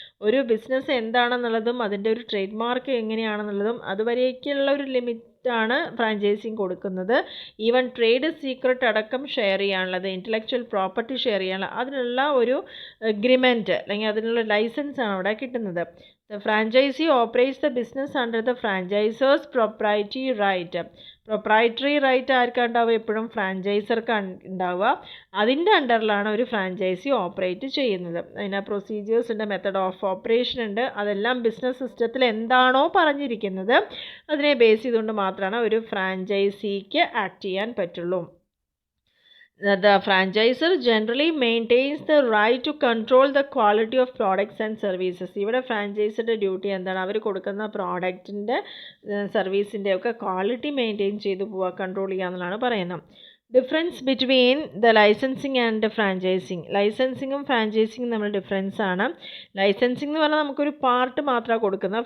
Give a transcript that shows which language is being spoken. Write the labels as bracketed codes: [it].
[ml] ഒരു ബിസിനസ് എന്താണെന്നുള്ളതും അതിൻ്റെ ഒരു ട്രേഡ് മാർക്ക് എങ്ങനെയാണെന്നുള്ളതും അതുവരേക്കുള്ള ഒരു ലിമിറ്റാണ് ഫ്രാഞ്ചൈസിങ് കൊടുക്കുന്നത്. ഈവൻ ട്രേഡ് സീക്രട്ട് അടക്കം ഷെയർ ചെയ്യാനുള്ളത്, ഇൻ്റലക്ച്വൽ പ്രോപ്പർട്ടി ഷെയർ ചെയ്യാനുള്ള അതിനുള്ള ഒരു അഗ്രിമെൻറ്റ് അല്ലെങ്കിൽ അതിനുള്ള ലൈസൻസാണ് അവിടെ കിട്ടുന്നത്. [en] The franchisee operates the business under the franchisor's proprietary right. [ml] Proprietary right ആർക്കാണ് ഉണ്ടാവുക, എപ്പോഴും ഫ്രാഞ്ചൈസർക്ക് ഉണ്ടാവുക. അതിൻ്റെ അണ്ടറിലാണ് ഒരു ഫ്രാഞ്ചൈസി ഓപ്പറേറ്റ് ചെയ്യുന്നത്. അതിന് പ്രൊസീജിയേഴ്സ് ഉണ്ട്, മെത്തഡ് ഓഫ് ഓപ്പറേഷൻ ഉണ്ട്. അതെല്ലാം ബിസിനസ് സിസ്റ്റത്തിൽ എന്താണോ പറഞ്ഞിരിക്കുന്നത് അതിനെ ബേസ് ചെയ്തുകൊണ്ട് മാത്രമാണ് ഒരു ഫ്രാഞ്ചൈസിക്ക് ആക്ട് ചെയ്യാൻ പറ്റുള്ളൂ. [en] The franchisor generally maintains the right to control the quality of products and services. [ml] ഇവിടെ ഫ്രാഞ്ചൈസറുടെ ഡ്യൂട്ടി എന്താണ്, അവർ കൊടുക്കുന്ന പ്രോഡക്റ്റിൻ്റെ സർവീസിൻ്റെ ഒക്കെ ക്വാളിറ്റി മെയിൻറ്റെയിൻ ചെയ്ത് പോവുക, കൺട്രോൾ ചെയ്യുക എന്നുള്ളതാണ് പറയുന്നത്. [en] Difference between the licensing and franchising. [ml] ലൈസൻസിങ്ങും ഫ്രാഞ്ചൈസിങ്ങും നമ്മൾ ഡിഫറൻസ് ആണ്. ലൈസൻസിങ് എന്ന് പറഞ്ഞാൽ നമുക്കൊരു പാർട്ട് മാത്രമാണ് കൊടുക്കുന്നത്.